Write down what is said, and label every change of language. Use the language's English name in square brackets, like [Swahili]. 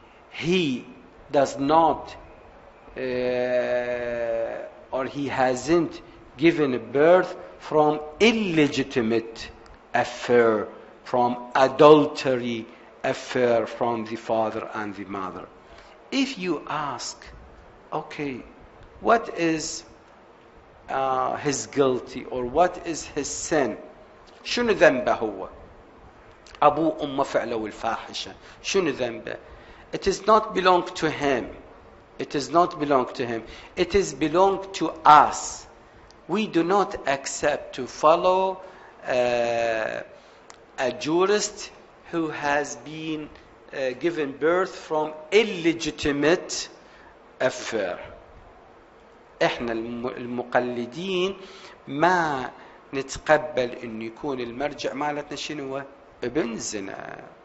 [English] He does not or he hasn't given birth from illegitimate affair, from adultery affair from the father and the mother. If you ask, okay, what is his guilty, or what is his sin? [Arabic] شنو ذنبه هو؟ أبو أم فعله الفاحشة. شنو ذنبه? [English] It is not belong to him. It is not belong to him. It is belong to us. We do not accept to follow a jurist who has been given birth from illegitimate affair. [Arabic] احنا المقلدين ما نتقبل ان يكون المرجع مالتنا شنو؟ ابن زنا.